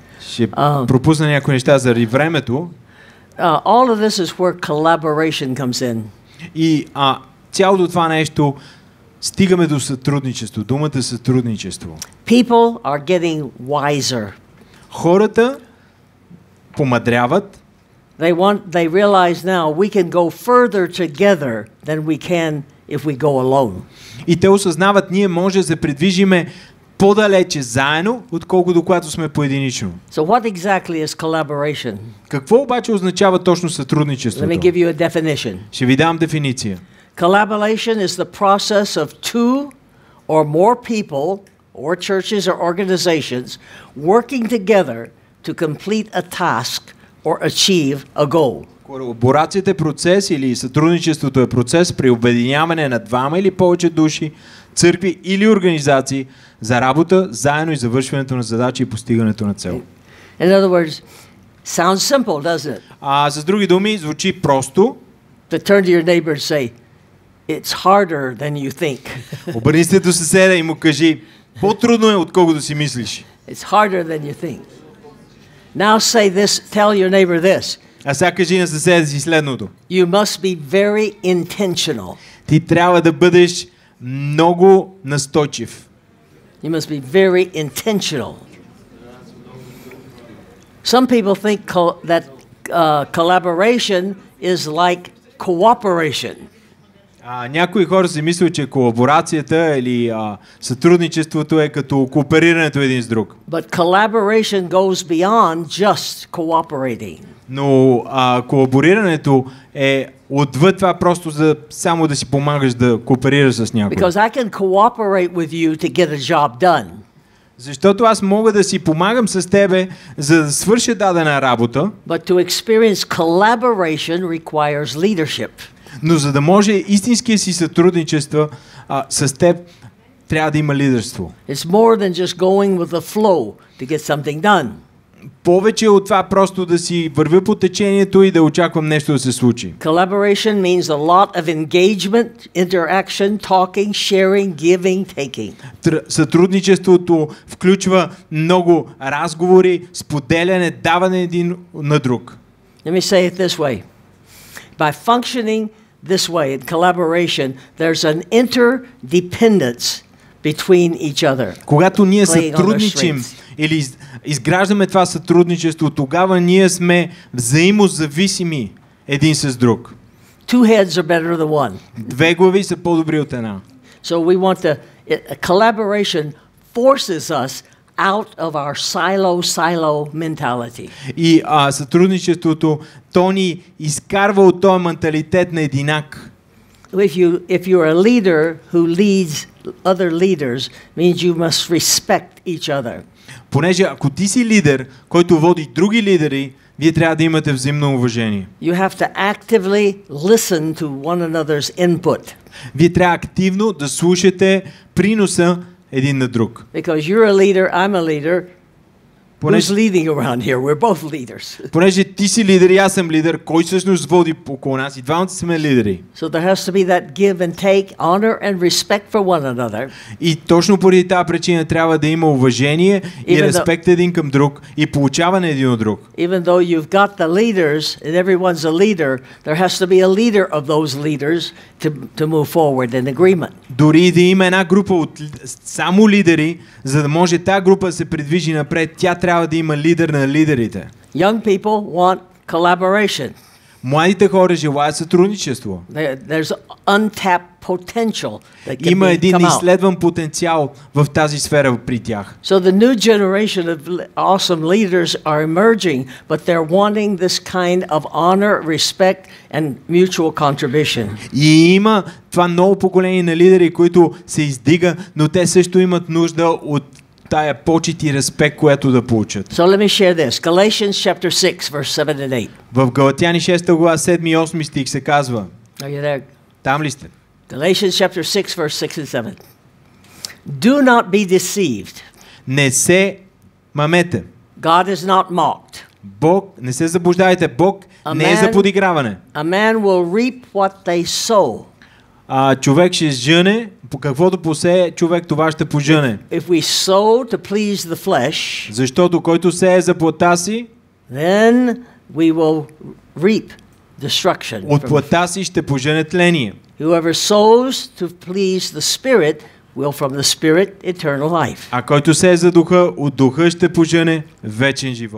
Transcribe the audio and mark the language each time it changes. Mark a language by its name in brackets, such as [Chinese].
[Bulgarian] Ще пропусна някои неща заради времето. [English] All of this is where collaboration comes in. [Bulgarian] И цялото това нещо стигаме до сътрудничество. Думата сътрудничество. [English] People are getting wiser. [Bulgarian] Хората помъдряват. [English] They realize now we can go further together than we can if we go alone. [Bulgarian] И те осъзнават, ние може да се придвижиме по-далече заедно, отколкото когато сме поединично. [English] So what exactly is collaboration? [Bulgarian] Какво обаче означава точно сътрудничеството? [English] Let me give you a definition. [Bulgarian] Ще ви дам дефиниция. [English] Collaboration is the process of two or more people or churches or organizations working together to complete a task or achieve a goal. [Bulgarian] Колаборацията е процес или сътрудничеството е процес при обединяване на двама или повече души, църкви или организации за работа, заедно и завършването на задачи и постигането на цел. [English] In other words, sounds simple, doesn't it? [Bulgarian] С други думи, звучи просто. [English] To turn to your neighbor and say, it's harder than you think. [Bulgarian] Обърни се до съседа и му кажи: по-трудно е, отколкото си мислиш. [English] It's harder than you think. Now say this, tell your neighbor this. [Bulgarian] А сега кажи на съседа си следното. [English] You must be very intentional. [Bulgarian] Ти трябва да бъдеш много настойчив. [English] You must be very intentional. Some people think that collaboration is like cooperation. [Bulgarian] Някои хора си мислят, че колаборацията или сътрудничеството е като кооперирането един с друг. [English] But collaboration goes beyond just cooperating. [Bulgarian] Но колаборирането е отвъд това просто само да си помагаш да кооперираш с някой. [English] Because I can cooperate with you to get a job done. [Bulgarian] Защото аз мога да си помагам с тебе, за да свърша дадена работа. [English] But to experience collaboration requires leadership. [Bulgarian] Но за да може истинския си сътрудничество с теб, трябва да има лидерство. [English] It's more than just going with the flow to get something done. [Bulgarian] Повече от това просто да си вървя по течението и да очаквам нещо да се случи. [English] Collaboration means a lot of engagement, interaction, talking, sharing, giving, taking. [Bulgarian] Сътрудничеството включва много разговори, споделяне, даване един на друг. [English] Let me say it this way. By functioning this way in collaboration, there's an interdependence between each other. [Bulgarian] Когато ние сътрудничим или изграждаме това сътрудничество, тогава ние сме взаимозависими един с друг. [English] Two heads are better than one. [Bulgarian] Две глави са по-добри от една. [English] So we want collaboration forces us out of our silo mentality. [Bulgarian] И сътрудничеството, то ни изкарва от този менталитет на единак. [English] If you're a leader who leads other leaders, means you must respect each other. [Bulgarian] Понеже ако ти си лидер, който води други лидери, вие трябва да имате взаимно уважение. [English] You have to actively listen to one another's input. [Bulgarian] Вие трябва активно да слушате приноса един на друг. [English] Because you're a leader, I'm a leader. Who's leading around here? We're both leaders. [Bulgarian] Понеже ти си лидер и аз съм лидер, кой всъщност води около нас? И двамата сме лидери. [English] So there has to be that give and take, honor and respect for one another. [Bulgarian] И точно поради тази причина трябва да има уважение и респект един към друг и получаване един от друг. [English] Even though you've got the leaders and everyone's a leader, there has to be a leader of those leaders to move forward in agreement. [Bulgarian] Дори да има една група от само лидери, за да може тази група да се придвижи напред, тя трябва да има лидер на лидерите. [English] Young people want collaboration. [Bulgarian] Младите хора желаят сътрудничество. [English] There's untapped potential that can [Bulgarian] Има един [English] come out. [Bulgarian] изследван потенциал в тази сфера при тях. [English] So the new generation of awesome leaders are emerging, but they're wanting this kind of honor, respect and mutual contribution. [Bulgarian] И има това ново поколение на лидери, които се издига, но те също имат нужда от тая почет и респект, която да получат. [English] So let me share this. Galatians chapter 6 verse 7 and 8. [Bulgarian] В Галатяни 6 глава 7 и 8 стих се казва. [English] Are you there? [Bulgarian] Там ли сте? [English] Galatians chapter 6 verse 6 and 7. Do not be deceived. [Bulgarian] Не се мамете. [English] God is not mocked. [Bulgarian] Бог, не се заблуждайте, Бог не е за подиграване. [English] A man will reap what they sow. [Bulgarian] Човек ще жъне, по каквото посее, човек това ще пожъне. [English] If we sow to please the flesh, [Bulgarian] защото който сее за плътта си, [English] then we will reap destruction. [Bulgarian] от плътта си ще пожъне тление. [English] Whoever sows to please the Spirit will from the Spirit eternal life. [Bulgarian] А който сее за духа, от духа ще пожъне вечен живот.